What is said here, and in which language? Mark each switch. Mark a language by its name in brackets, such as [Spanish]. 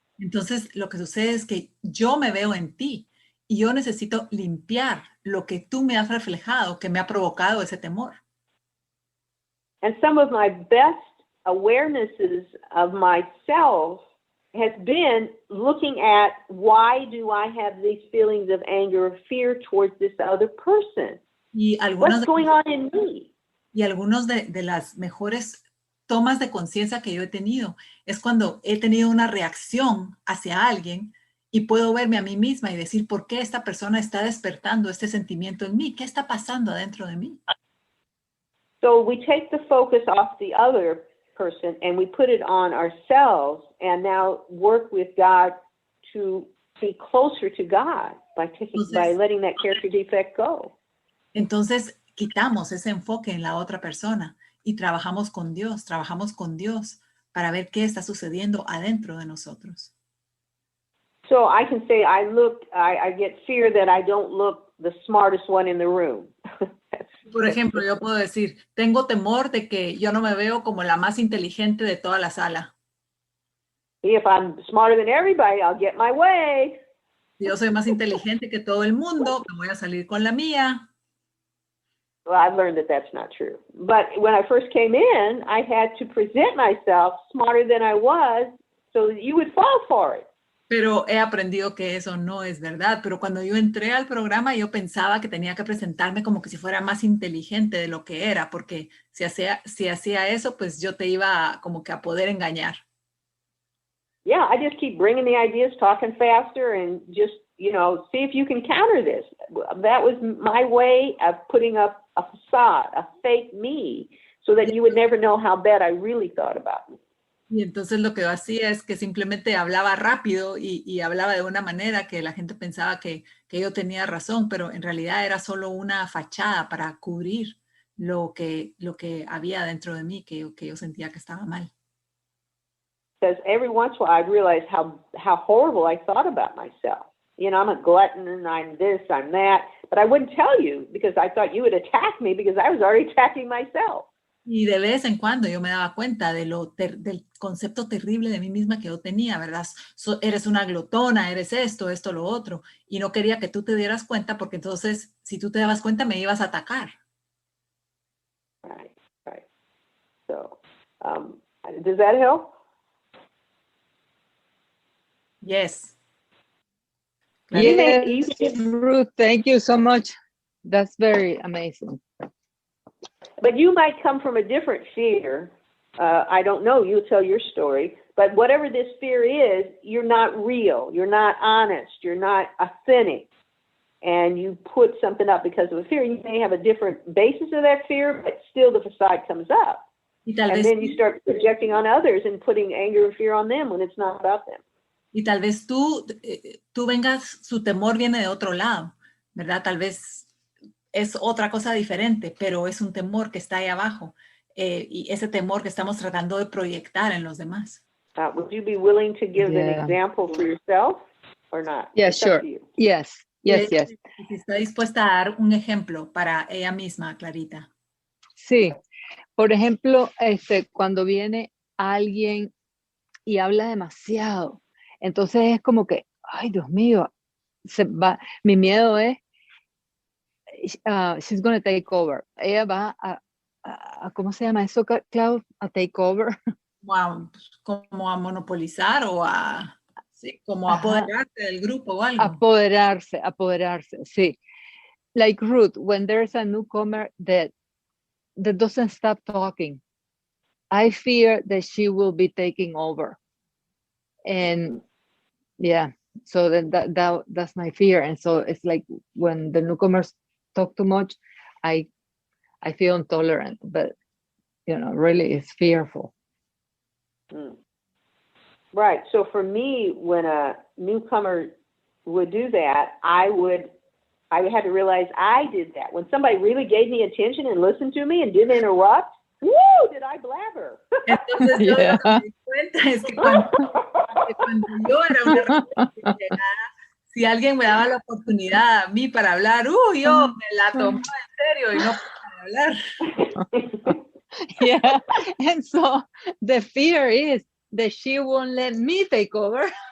[Spanish] Entonces, lo que sucede es que yo me veo en ti y yo necesito limpiar lo que tú me has reflejado, que me ha provocado ese temor. [English] And some of my best awarenesses of myself has been looking at, why do I have these feelings of anger or fear towards this other person? What's going on in me? [Spanish] Y algunos de las mejores tomas de conciencia que yo he tenido es cuando he tenido una reacción hacia alguien y puedo verme a mí misma y decir, ¿por qué esta persona está despertando este sentimiento en mí? ¿Qué está pasando adentro de mí? [English] So we take the focus off the other person and we put it on ourselves, and now work with God to be closer to God by letting that character defect go. [Spanish] Entonces quitamos ese enfoque en la otra persona y trabajamos con Dios para ver qué está sucediendo adentro de nosotros. [English] So I can say I get fear that I don't look the smartest one in the room. [Spanish] Por ejemplo, yo puedo decir, tengo temor de que yo no me veo como la más inteligente de toda la sala. [English] If I'm smarter than everybody, I'll get my way. [Spanish] Si yo soy más inteligente que todo el mundo, me voy a salir con la mía. [English] Well, I've learned that that's not true. But when I first came in, I had to present myself smarter than I was so that you would fall for it. [Spanish] Pero he aprendido que eso no es verdad. Pero cuando yo entré al programa, yo pensaba que tenía que presentarme como que si fuera más inteligente de lo que era, porque si hacía eso, pues yo te iba como que a poder engañar. [English] Yeah, I just keep bringing the ideas, talking faster, and just you know, see if you can counter this. That was my way of putting up a facade, a fake me, so that you would never know how bad I really thought about me. [Spanish] Y entonces lo que yo hacía es que simplemente hablaba rápido y hablaba de una manera que la gente pensaba que yo tenía razón, pero en realidad era solo una fachada para cubrir lo que había dentro de mí, que yo sentía que estaba mal. [English] Because every once in a while I'd realize how horrible I thought about myself. You know, I'm a glutton and I'm this, I'm that, but I wouldn't tell you because I thought you would attack me because I was already attacking myself. [Spanish] Y de vez en cuando yo me daba cuenta de del concepto terrible de mí misma que yo tenía, ¿verdad? Eres una glotona, eres esto, lo otro. Y no quería que tú te dieras cuenta porque entonces, si tú te dabas cuenta, me ibas a atacar. [English] Right. So, does that help? Yes. Yes, Ruth, thank you so much. That's very amazing. But you might come from a different fear. I don't know. You tell your story. But whatever this fear is, you're not real. You're not honest. You're not authentic. And you put something up because of a fear. You may have a different basis of that fear, but still the facade comes up. And then you start projecting on others and putting anger and fear on them when it's not about them. [Spanish] Y tal vez tú vengas, su temor viene de otro lado, ¿verdad? Tal vez es otra cosa diferente, pero es un temor que está ahí abajo. Y ese temor que estamos tratando de proyectar en los demás. [English] Would you be willing to give an example for yourself or not? Yeah, sure. Yes. [Spanish] Si está dispuesta a dar un ejemplo para ella misma, Clarita. Sí. Por ejemplo, cuando viene alguien y habla demasiado, entonces es como que, ay, Dios mío, mi miedo es, [English] she's going to take over. [Spanish] Ella va a ¿cómo se llama eso, Clau? [English] A take over. [Spanish] Wow, como a monopolizar o como apoderarse del grupo o algo. Apoderarse, sí. [English] Like Ruth, when there's a newcomer that doesn't stop talking, I fear that she will be taking over. And yeah, so then that's my fear. And so it's like when the newcomers talk too much, I feel intolerant, but you know, really it's fearful. Right. So for me, when a newcomer would do that, I had to realize I did that. When somebody really gave me attention and listened to me and didn't interrupt, woo, did I blabber. [Spanish] Entonces yo lo que me di cuenta es que cuando yo era una llegada, si alguien me daba la oportunidad a mí para hablar, yo me la tomaba en serio y no podía hablar. [English] Yeah, and so the fear is that she won't let me take over.